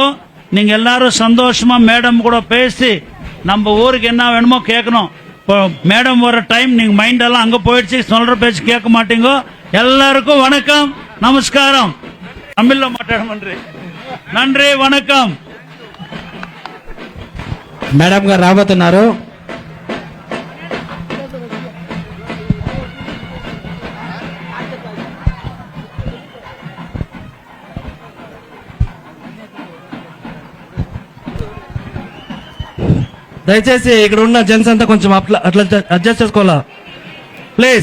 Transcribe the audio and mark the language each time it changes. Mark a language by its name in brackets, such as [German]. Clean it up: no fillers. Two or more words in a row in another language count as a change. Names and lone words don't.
[Tamil] நீங்க எல்லாரும் சந்தோஷமா மேடம் கூட பேசி நம்ம ஊருக்கு என்ன வேணுமோ கேட்கணும். இப்போ மேடம் வர டைம் நீங்க மைண்ட் எல்லாம் அங்க போயிடுச்சு, சொல்ற பேச்சு கேட்க மாட்டீங்க. எல்லாருக்கும் வணக்கம், நமஸ்காரம். தமிழ்ல మాట్లాడమండ్రి. நன்றி, வணக்கம். [Telugu] మేడం గారు రాబోతున్నారు. దయచేసి ఇక్కడ ఉన్న జెంట్స్ అంతా కొంచెం అట్లా అడ్జస్ట్ చేసుకోవాలా ప్లీజ్.